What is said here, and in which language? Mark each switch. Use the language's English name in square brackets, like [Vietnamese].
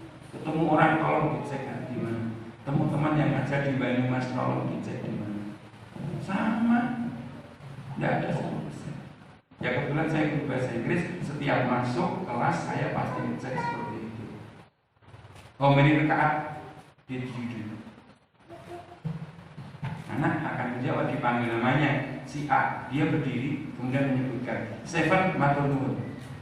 [Indonesian] Ketemu orang tolong dicek di mana. Teman-teman yang ngajar di Banyumas tolong dicek di mana. Sama, tidak ada 10%. Ya kebetulan saya guru bahasa Inggris, setiap masuk kelas saya pasti ngecek seperti itu. [English] How many rakaat did you do? [Indonesian] Anak akan menjawab, dipanggil namanya si A, dia berdiri kemudian menyebutkan 7 matur nuwun.